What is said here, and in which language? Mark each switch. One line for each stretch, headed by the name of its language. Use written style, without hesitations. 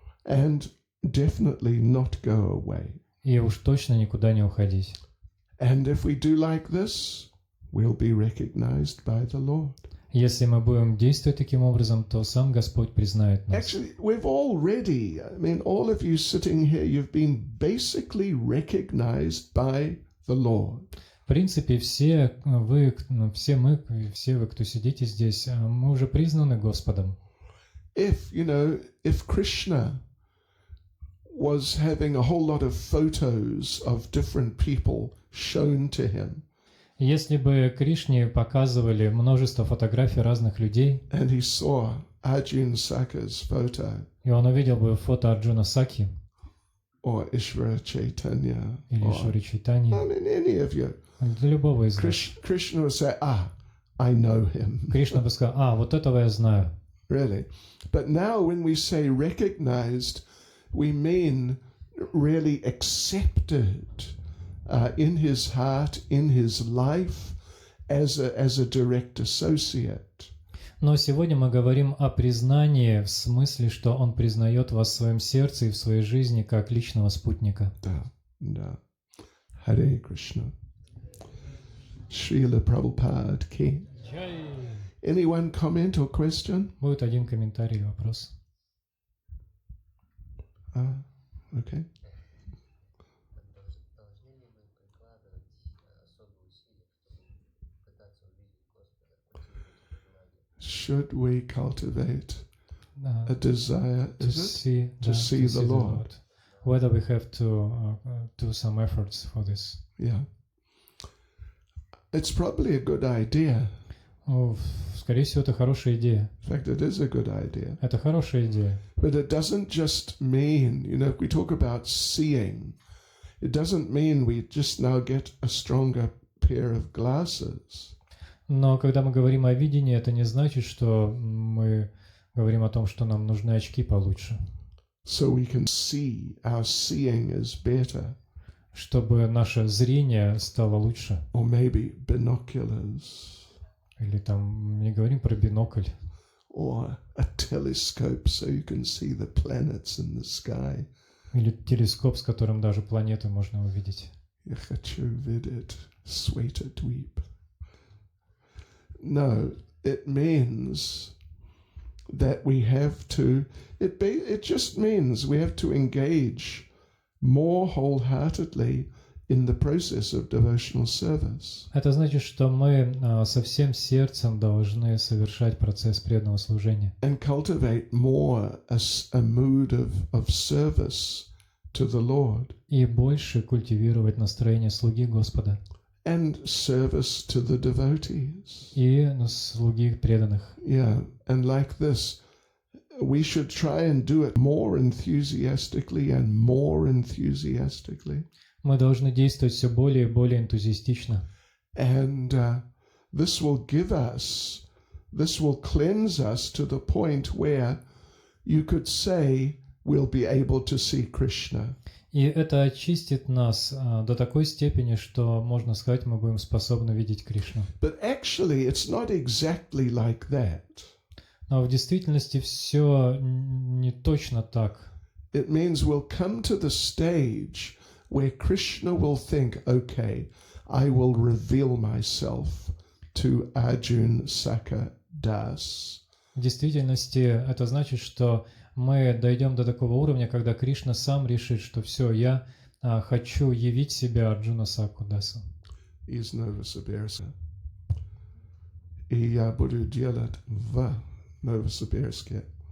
English: And definitely not go away.
Russian: и уж точно никуда не уходить.
English: And if we do like this, we'll be recognized by the Lord.
Russian: Если мы будем действовать таким образом, то сам Господь признает нас.
English: Actually, we've already, all of you sitting here, you've been basically recognized by the Lord.
Russian: В принципе, все вы, кто сидите здесь, мы уже признаны Господом.
English: If Krishna was having a whole lot of photos of different people shown to him,
Russian: Если бы Кришне показывали множество фотографий разных людей,
English: and he saw Arjun Saka's photo,
Russian: и он увидел бы фото Арджуна Саки
English: or Ishvara Chaitanya,
Russian: или
English: or
Russian: Ишвари Чайтаньи,
English: any of you,
Russian: для любого из нас,
English: Krishna would say, I know him.
Russian: Кришна бы сказал: вот этого я знаю.
English: Really. But now when we say recognized, we mean really accepted in his heart, in his life, as a direct associate.
Russian: Но сегодня мы говорим о признании в смысле, что он признает вас в своем сердце и в своей жизни как личного спутника. Да. Hare Krishna. Srila Prabhupada ki.
English: Anyone comment or question?
Russian: Будет один комментарий или вопрос.
English: Okay.
Russian: Должны ли мы прикладывать особые усилия, чтобы пытаться увидеть Господа, культивировать это желание?
English: Should we cultivate Uh, a desire, to is it? see, To see the Lord. Whether we have to do some efforts for this. Yeah. It's probably a good idea.
Russian: Скорее всего, это хорошая идея.
English: In fact, it is a good idea.
Russian: Это хорошая идея.
English: But it doesn't just mean, if we talk about seeing, it doesn't mean we just now get a stronger pair of glasses.
Russian: Но когда мы говорим о видении, это не значит, что мы говорим о том, что нам нужны очки получше.
English: So we can see, our seeing is better.
Russian: Чтобы наше зрение стало лучше.
English: Or maybe binoculars.
Russian: Или там не говорим про бинокль.
English: Or a telescope so you can see the planets in the sky.
Russian: Или телескоп, с которым даже планеты можно увидеть. Я хочу видеть светодвип.
English: No, it means that we have to, it just means we have to engage more wholeheartedly in the process of devotional service.
Russian: Это значит, что мы со всем сердцем должны совершать процесс преданного служения.
English: And cultivate more a mood of service to the Lord.
Russian: И больше культивировать настроение слуги Господа.
English: And service to the devotees.
Russian: И слуги преданных.
English: Yeah, and like this, we should try and do it more enthusiastically and more enthusiastically.
Russian: Мы должны действовать все более и более энтузиастично.
English: And this will cleanse us to the point where you could say we'll be able to see Krishna.
Russian: И это очистит нас до такой степени, что, можно сказать, мы будем способны видеть Кришну.
English: But actually, it's not exactly like that.
Russian: Но в действительности все не точно так.
English: It means we'll come to the stage where Krishna will think, okay, I will reveal myself to Arjun Saka Das.
Russian: В действительности это значит, что мы дойдем до такого уровня, когда Кришна сам решит, что все, я хочу явить себя Арджуна Саку Дасу. Из Новосибирска. И я буду делать в Новосибирске.